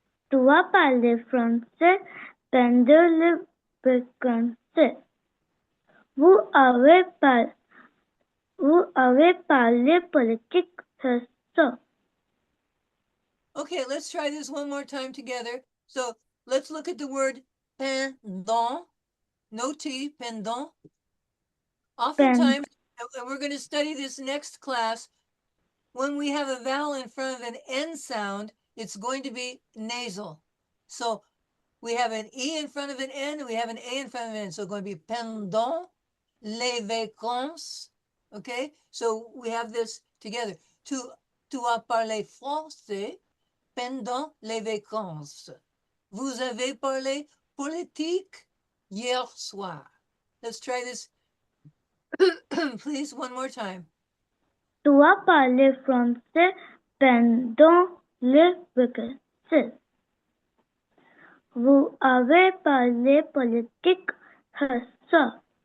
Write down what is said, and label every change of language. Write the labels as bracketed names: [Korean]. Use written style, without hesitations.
[French] Tu as parlé français pendant les vacances. Vous avez parlé politique, c'est ça. [English] Okay, let's try this one more time together. So let's look at the word pendant. No T, pendant. Oftentimes, and we're going to study this next class, when we have a vowel in front of an N sound, it's going to be nasal. So we have an E in front of an N, and we have an A in front of an N. So it's going to be [French] pendant les vacances. [English] Okay, so we have this together. [French] Tu as parlé français pendant les vacances. Vous avez parlé politique hier soir. [English] Let's try this, please, one more time. [French] Tu as parlé français pendant les vacances. Vous avez parlé politique hier soir.